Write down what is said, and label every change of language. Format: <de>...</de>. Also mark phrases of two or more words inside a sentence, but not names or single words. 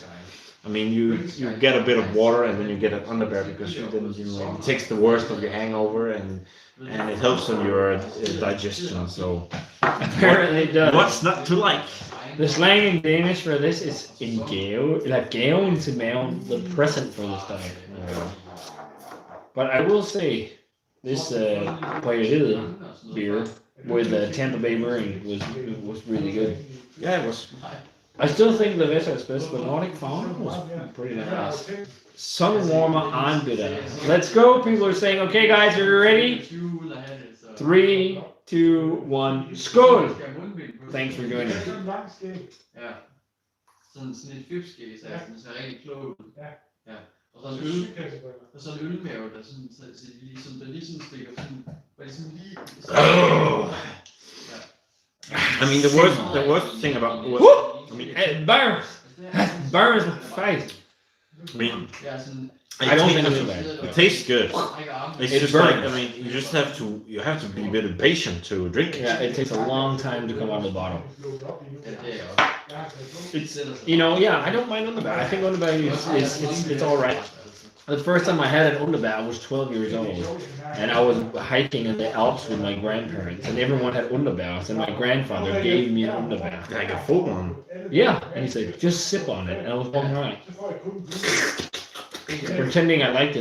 <en>I mean, you get a bit of water and then you get an underbear because it takes the worst of your hangover and it helps on your digestion. So Apparently it does. what's not to like? The slang in Danish for this is</en> <da>en gave,</da> <en>like</en> <da>gaven til maven,</da> <en>the present for the stomach. But I will say, this Bryggeriet beer with Tampa Bay Brewing was really good. Yeah, it was. I still think the Vestas but Nordic Fauna was pretty nice. Sun warmer on bitter. Let's go. People are saying, okay guys, are you ready? 3, 2, 1, skål! Thanks for joining.</en> <da>Det er sådan en lang skæg. Ja. Sådan et fipskæg, så den ser rigtig klog ud. Ja. Ja. Og så en og så en ølmave, der sådan, så ligesom, der lige sådan stikker sådan, hvor det sådan lige...</da> <en>I mean, the worst thing about I mean, Burns fight. I mean,</en> <da>Ja, sådan...</da> <en>I don't think it's bad. it tastes good. It's It just burns. like, I mean, you have to be a bit patient to drink it. Yeah, it takes a long time to come out of the bottle.</en> <da>Ja, det er også.</da> <en>It's, you know, yeah, I don't mind Underbær. I think Underbær it's all right. The first time I had an Underbær, I was 12 years old, and I was hiking in the Alps with my grandparents, and everyone had Underbærs, and my grandfather gave me an Underbær. Like a full one. Yeah, and he said, just sip on it, and I was walking around pretending I liked it.</en>